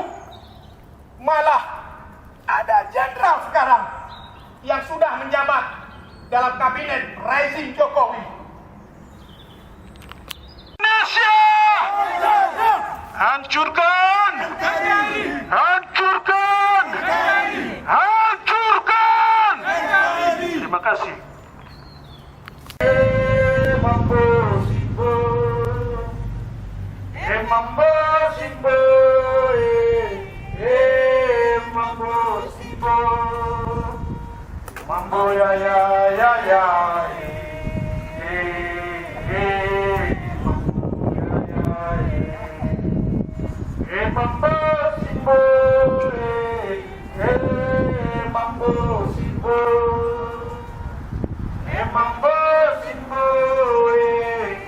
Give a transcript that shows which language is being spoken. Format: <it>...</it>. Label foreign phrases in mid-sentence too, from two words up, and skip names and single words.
<id>Malah ada jenderal sekarang yang sudah menjabat dalam kabinet rezim Jokowi. Indonesia! Hancurkan! Hancurkan! Hancurkan! Terima kasih. Mambo Simbo, Mambo Simbo, Mambo Simbo, Mambo ya ya ya ya, Mambo Simbo, Mambo Simbo, Mambo Simbo,</id>